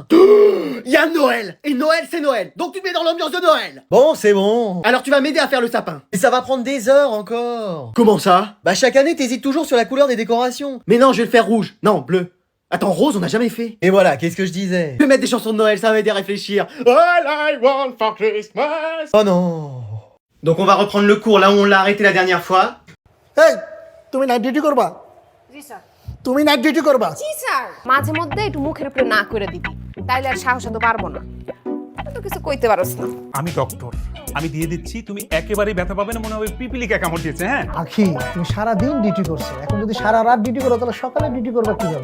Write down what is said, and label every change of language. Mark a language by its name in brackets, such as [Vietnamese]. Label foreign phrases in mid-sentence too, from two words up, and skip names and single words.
[French] Il y a Noël. Et Noël, c'est Noël. Donc tu te mets dans l'ambiance de Noël. Bon, c'est bon. Alors tu vas m'aider à faire le sapin. Et ça va prendre des heures encore. Comment ça? Bah chaque année, t'hésites toujours sur la couleur des décorations. Mais non, je vais le faire rouge. Non, bleu. Attends, rose, on n'a jamais fait. Et voilà, qu'est-ce que je disais? Je vais mettre des chansons de Noël, ça va m'aider à réfléchir. [English] All I want for Christmas. [French] Oh non. Donc on va reprendre le cours là où on l'a arrêté la dernière fois. [Bangla] এই তুমি নাইট ডিউটি করবা জি স্যার তুমি নাইট ডিউটি করবা জি স্যার মাঝে মধ্যে একটু মুখের উপরে না করে দিবি তাইলে আর সাহস তো পারবো না তুই তো কিছু কইতে পারছ না আমি ডক্টর, আমি দিয়ে দিচ্ছি, তুমি একেবারেই ব্যথা পাবে না, মনে হবে পিপিলিকা কামড় দিয়েছে। হ্যাঁ আখি তুমি সারা দিন ডিউটি করছো এখন যদি সারা রাত ডিউটি করো তাহলে সকালে ডিউটি করবা কিভাবে